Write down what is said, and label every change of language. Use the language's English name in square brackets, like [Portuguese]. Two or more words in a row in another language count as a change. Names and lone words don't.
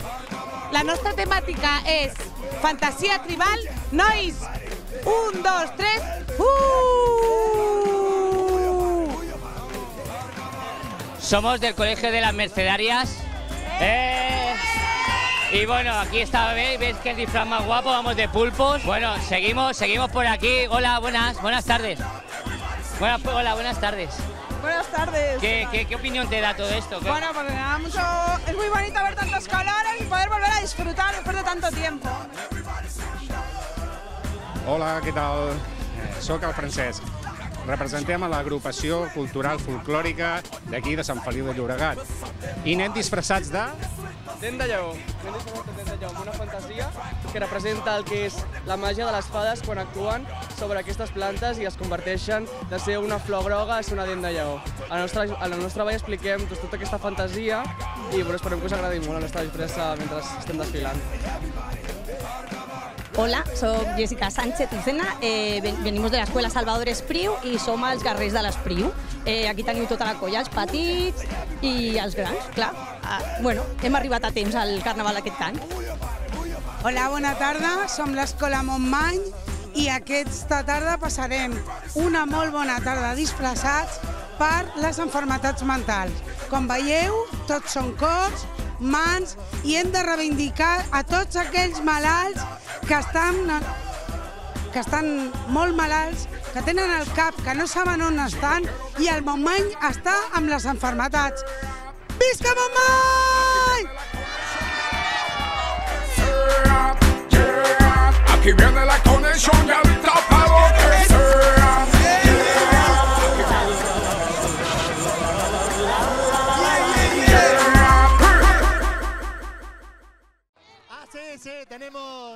[Catalan] La nostra temàtica és fantasia tribal. Nois, 1, 2, 3, [Spanish] Somos del Colegio de las Mercedarias. Y bueno, aquí está, ¿veis que el disfraz más guapo? Vamos de pulpos. Bueno, seguimos por aquí. Hola, buenas tardes. Hola, buenas tardes. Buenas tardes. ¿Qué opinión te da todo esto? Bueno, pues me da mucho... Es muy bonito ver tantos colores y poder volver a disfrutar después de tanto tiempo. [Catalan] Hola, què tal? Soc el Francesc. Representem a l'agrupació cultural folclòrica d'aquí de Sant Feliu de Llobregat. I anem disfressats de... Dent de lleó. M'he disfressat de dent de lleó amb una fantasia que representa el que és la màgia de les fades quan actuen sobre aquestes plantes i es converteixen de ser una flor groga a ser una dent de lleó. A la nostra ball expliquem tota aquesta fantasia i esperem que us agradi molt la nostra disfressa mentre estem desfilant. [Spanish] Hola, soy Jessica Sánchez Lucena, venimos de la Escuela Salvador Espriu [Catalan] i som els guerrers de l'Espriu. Aquí teniu tota la colla, els petits i els grans, clar. Bueno, hem arribat a temps al carnaval aquest any. Hola, bona tarda, som l'Escola Montmany i aquesta tarda passarem una molt bona tarda disfressats per les malalties mentals. Com veieu, tots són cors, mans i hem de reivindicar a tots aquells malalts que estan molt malalts, que tenen el cap, que no saben on estan i el Montmany està amb les malalties. Visca Montmany! [Spanish] Aquí viene la conexión y ahorita pa' lo que sea. Sí, tenemos...